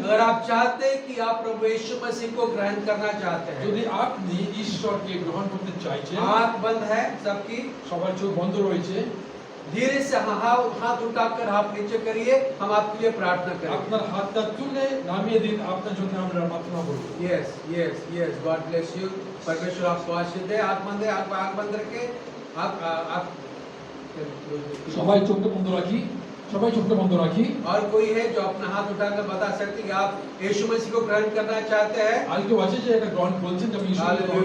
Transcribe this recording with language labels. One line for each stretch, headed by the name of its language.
Hindi: अगर आप चाहते हैं कि आप प्रभु यीशु मसीह को ग्रहण करना चाहते हैं,
Bangla: যদি আপনি ঈশ্বরকে গ্রহণ করতে চাইছেন,
Hindi: आंख बंद है सबकी,
Bangla: সবার চোখ বন্ধ রয়েছে,
Hindi: धीरे से हाथ उठाकर हाथ नीचे करिए, हम आपके लिए प्रार्थना करेंगे।
Bangla: আপনার হাতটা তুলে নামিয়ে দিন, আপনার জন্য আমরা প্রার্থনা করব।
English: Yes yes yes, God bless you.
Hindi: परमेश्वर आपको आशीष दे। आंख बंद है, आंख बंद रखे। आप
Bangla: সবাই চোখটা বন্ধ রাখি, সবাই চোখটা বন্ধ রাখি।
Hindi: और कोई है जो अपना हाथ उठाकर बता सकते कि आप यीशु मसीह को ग्रहण करना चाहते हैं?
Bangla: আর কেউ আছে যে এটা গ্রহণ বলছেন যে আমি ঈশ্বরকে গ্রহণ